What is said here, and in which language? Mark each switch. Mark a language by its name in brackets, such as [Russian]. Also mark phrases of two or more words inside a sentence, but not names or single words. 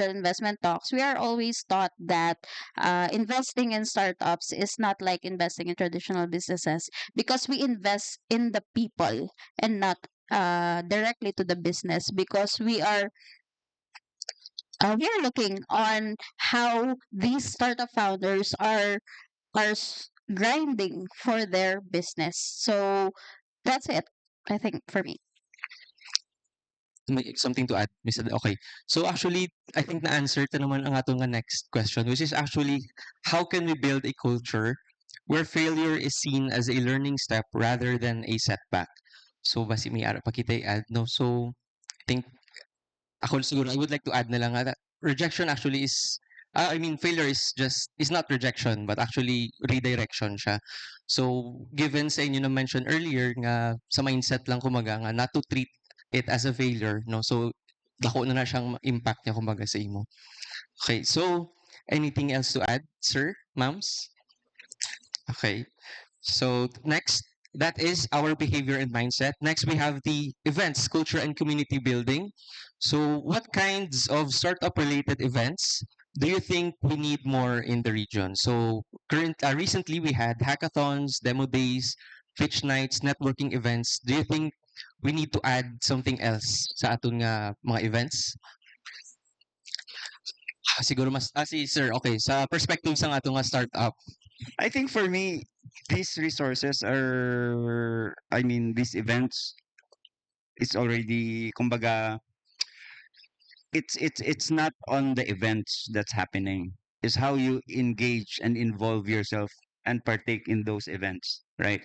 [English] investment talks, we are always taught that investing in startups is not like investing in traditional businesses because we invest in the people and not directly to the business because we are looking on how these startup founders are grinding for their business. So that's it, I think, for me. May something to add, Miss Ad okay. So actually, I think [Hiligaynon] na-answer ta naman ang atong nga [English] next question, which is actually, how can we build a culture where failure is seen as a learning step rather than a setback? [Hiligaynon] So basi may ara pa kita i-add, no? [English] So I think [Hiligaynon] ako siguro, [English] I would like to add [Hiligaynon] na lang nga [English] that rejection actually is, I mean, failure is not rejection, but actually redirection siya. So, given [Hiligaynon] sa inyo na [English] mention earlier [Hiligaynon] nga sa mindset lang kumaga nga [English] not to treat it as a failure, no? So, [Hiligaynon] dako na siyang impact niya kumbaga sa imo. [English] Okay, so anything else to add, sir, ma'ams? Okay. So next, that is our behavior and mindset. Next, we have the events, culture, and community building. So what kinds of startup related events do you think we need more in the region? So recently we had hackathons, demo days, pitch nights, networking events. Do you think we need to add something else [Hiligaynon] sa aton nga mga [English] events? [Hiligaynon] Siguro mas si sir, okay, sa perspective sa aton nga startup. [English] I think for me, these resources are, I mean, these events, it's already, kumbaga, it's not on the events that's happening. It's how you engage and involve yourself and partake in those events, right?